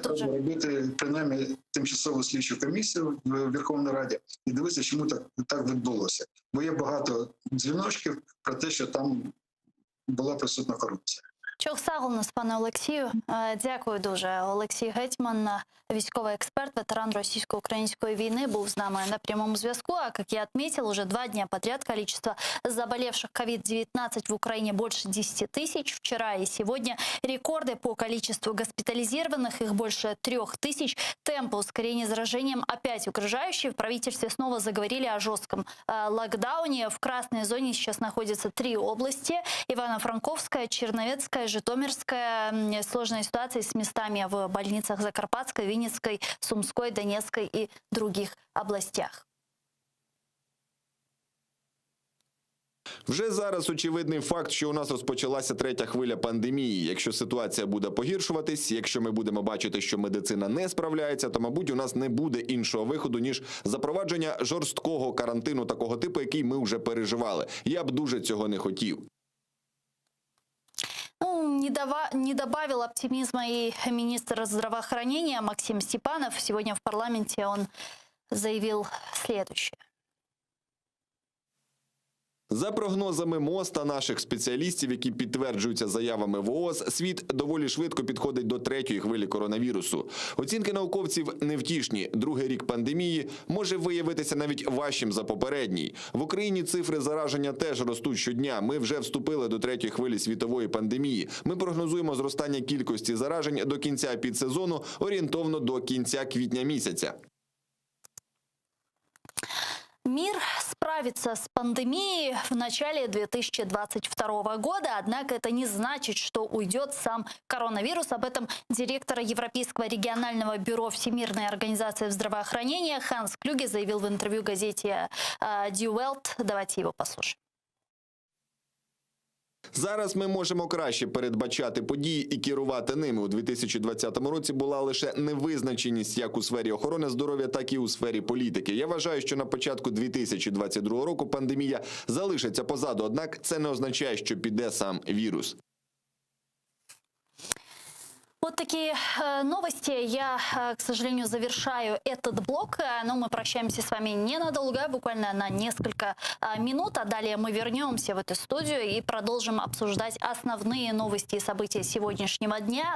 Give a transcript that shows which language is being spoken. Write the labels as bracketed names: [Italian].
[Ukrainian] треба робити, принаймні, тимчасову слідчу комісію в Верховній Раді і дивитися, чому так відбулося. Бо є багато дзвіночків про те, що там була присутня корупція. Чохсагл нас, пане Олексію. Дякую дуже. Олексій Гетьман, військовий експерт, ветеран російсько-української війни, був з нами на прямом зв'язку. [Russian] А, как я отметил, уже 2 дня подряд количество заболевших COVID-19 в Украине больше 10 тысяч. Вчера и сегодня рекорды по количеству госпитализированных, их больше 3 тысяч. Темпы ускорения заражением опять угрожающие. В правительстве снова заговорили о жестком локдауне. В красной зоне сейчас находятся 3 области: Ивано-Франковская, Черновецкая, Житомирская. Сложная ситуация с местами в больницах Закарпатской, Винницкой, Сумской, Донецкой и других областях. [Ukrainian] Вже зараз очевидний факт, що у нас розпочалася 3-я хвиля пандемії. Якщо ситуація буде погіршуватись, якщо ми будемо бачити, що медицина не справляється, то, мабуть, у нас не буде іншого виходу, ніж запровадження жорсткого карантину такого типу, який ми вже переживали. Я б дуже цього не хотів. [Russian] Не добавил оптимизма и министр здравоохранения Максим Степанов. Сегодня в парламенте он заявил следующее. [Ukrainian] За прогнозами МОЗ та наших спеціалістів, які підтверджуються заявами ВООЗ, світ доволі швидко підходить до 3-ї хвилі коронавірусу. Оцінки науковців невтішні. 2-й рік пандемії може виявитися навіть важчим за попередній. В Україні цифри зараження теж ростуть щодня. Ми вже вступили до 3-ї хвилі світової пандемії. Ми прогнозуємо зростання кількості заражень до кінця підсезону, орієнтовно до кінця квітня місяця. [Russian] Мир справится с пандемией в начале 2022 года, однако это не значит, что уйдет сам коронавирус. Об этом директор Европейского регионального бюро Всемирной организации здравоохранения Ханс Клюге заявил в интервью газете Die Welt. Давайте его послушаем. [Ukrainian] Зараз ми можемо краще передбачати події і керувати ними. У 2020 році була лише невизначеність як у сфері охорони здоров'я, так і у сфері політики. Я вважаю, що на початку 2022 року пандемія залишиться позаду, однак це не означає, що піде сам вірус. [Russian] Вот такие новости. Я, к сожалению, завершаю этот блок, но мы прощаемся с вами ненадолго, буквально на несколько минут, а далее мы вернемся в эту студию и продолжим обсуждать основные новости и события сегодняшнего дня.